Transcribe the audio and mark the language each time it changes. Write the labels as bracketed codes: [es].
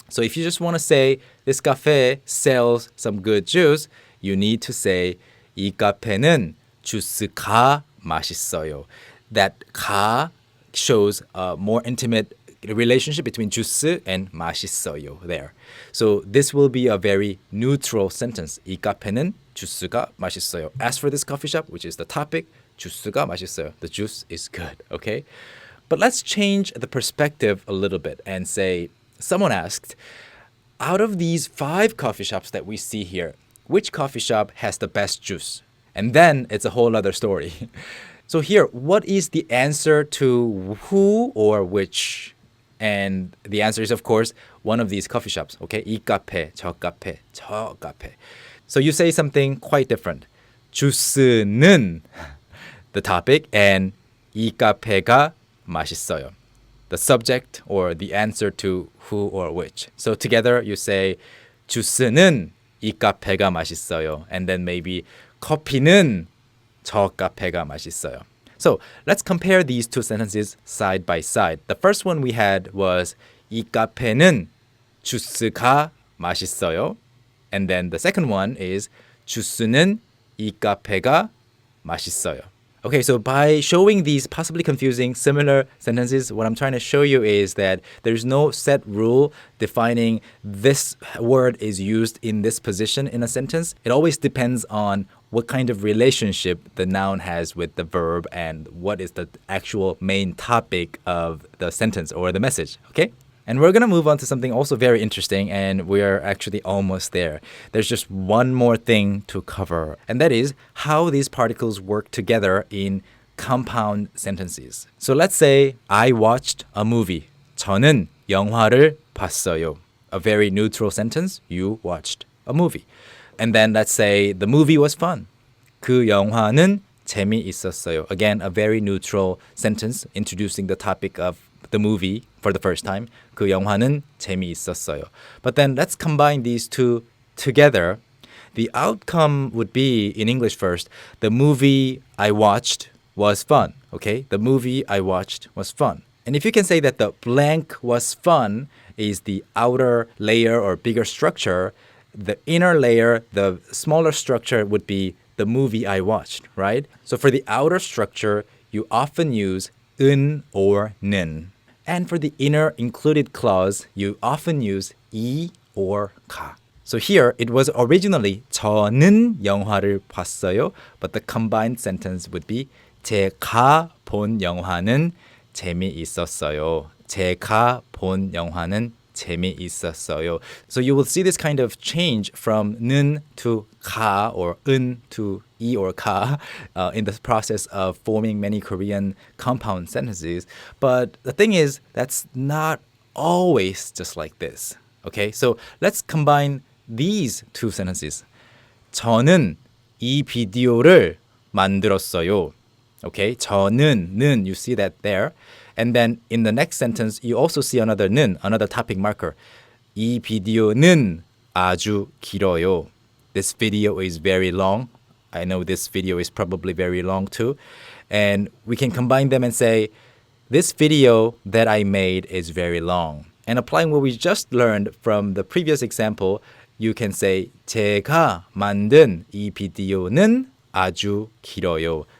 [en] So if you just want to say, this cafe sells some good juice, you need to say, [ko] 이 카페는 주스가 맛있어요. [en] That 가 shows a more intimate relationship between 주스 and 맛있어요 there. So this will be a very neutral sentence. [ko] 이 카페는 주스가 맛있어요. [en] As for this coffee shop, which is the topic, [ko] 주스가 맛있어요. [en] The juice is good, okay? But let's change the perspective a little bit and say, someone asked, out of these 5 coffee shops that we see here, which coffee shop has the best juice? And then it's a whole other story. So here, what is the answer to who or which? And the answer is, of course, one of these coffee shops. Okay, [ko] 이 카페, 저 카페, 저 카페. [en] So you say something quite different. [ko] 주스는 [en] the topic and [ko] 이 카페가 맛있어요. [en] The subject or the answer to who or which. So together you say [ko] 주스는 이 카페가 맛있어요. [en] And then maybe [ko] 커피는 저 카페가 맛있어요. [en] So let's compare these two sentences side by side. The first one we had was [ko] 이 카페는 주스가 맛있어요. [en] And then the second one is [ko] 주스는 이 카페가 맛있어요. [en] Okay, so by showing these possibly confusing similar sentences, what I'm trying to show you is that there's no set rule defining this word is used in this position in a sentence. It always depends on what kind of relationship the noun has with the verb and what is the actual main topic of the sentence or the message, okay? And we're going to move on to something also very interesting, and we're actually almost there. There's just one more thing to cover, and that is how these particles work together in compound sentences. So let's say I watched a movie. [ko] 저는 영화를 봤어요. [en] A very neutral sentence. You watched a movie. And then let's say the movie was fun. [ko] 그 영화는 재미있었어요. [en] Again, a very neutral sentence introducing the topic of the movie for the first time. [ko] 그 영화는 재미있었어요. [en] But then let's combine these two together. The outcome would be, in English first, the movie I watched was fun. Okay? The movie I watched was fun. And if you can say that the blank was fun is the outer layer or bigger structure, the inner layer, the smaller structure would be the movie I watched, right? So for the outer structure, you often use 은 or 는. And for the inner included clause, you often use 이 or 가. So here, it was originally [ko] 저는 영화를 봤어요, [en] but the combined sentence would be [ko] 제가 본 영화는 재미있었어요. 제가 본 영화는 재미있었어요. [en] So you will see this kind of change from 는 to 가 or 은 to 이 or 가 in the process of forming many Korean compound sentences. But the thing is, that's not always just like this. Okay, so let's combine these two sentences. [ko] 저는 이 비디오를 만들었어요. [en] Okay, [ko] 저는, 는, [en] you see that there. And then in the next sentence, you also see another 는, another topic marker. [ko] 이 비디오는 아주 길어요. [en] This video is very long. I know this video is probably very long too. And we can combine them and say, this video that I made is very long. And applying what we just learned from the previous example, you can say [ko] 제가 만든 이 비디오는 아주 길어요.